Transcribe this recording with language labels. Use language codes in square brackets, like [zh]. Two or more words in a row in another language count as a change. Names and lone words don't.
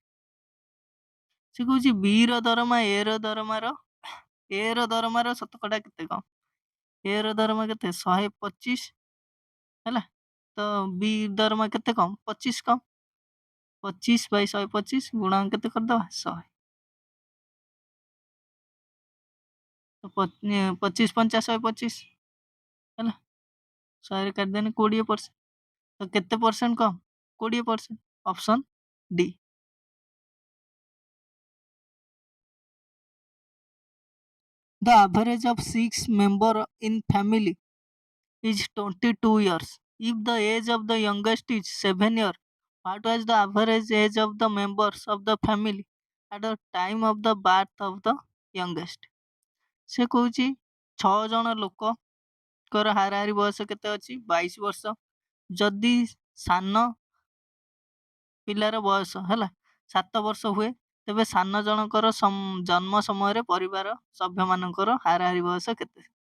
[or] ସେ କହୁଛି B ର ଦରମା A ର ଦରମାର ଶତକଡ଼ା କେତେ କମ୍, A ର ଦରମା କେତେ 125 ହେଲା, ତ B ଦରମା କେତେ କମ୍ 25 କମ୍, 25/125 ଗୁଣା କେତେ କରିଦବା 100, ତ 25 5 125 ହେଲା, 100ରେ କାଟିଦେଲେ 20%, ତ କେତେ ପରସେଣ୍ଟ କମ୍ 20%, [en] option D. The average of 6 member in family is 22 years. If the age of the youngest is 7 years, what was the average age of the members of the family at the time of the birth of the youngest? [or] ସେ କହୁଛି 6 ଜଣ ଲୋକଙ୍କର ହାରାହାରି ବୟସ କେତେ ଅଛି? 22 ବର୍ଷ। ଯଦି ସାନ ପିଲାର ବୟସ ହେଲା 7 ବର୍ଷ ହୁଏ, ତେବେ ସାନ ଜଣଙ୍କର ଜନ୍ମ ସମୟରେ ପରିବାର ସଭ୍ୟମାନଙ୍କର ହାରାହାରି ବୟସ କେତେ?